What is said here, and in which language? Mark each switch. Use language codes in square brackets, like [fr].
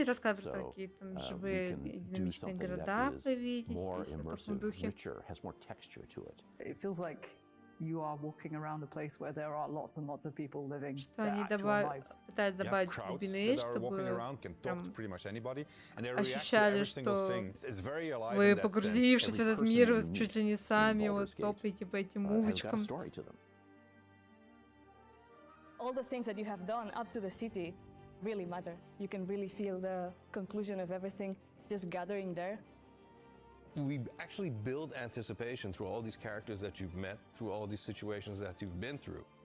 [ru] И рассказывают, какие там живые динамичные города появились, в таком духе. [en] It feels like you are walking around a place where there are lots and lots of people living [ru] Что они пытаются добавить глубины, чтобы ощущали, что вы, погрузившись в этот мир, чуть ли не сами вот топаете по этим улочкам. [en] All the things that you have done up to the city really matter. You can really feel the conclusion of everything just gathering there. We actually build anticipation through all these characters that you've met, through all these situations that you've been through.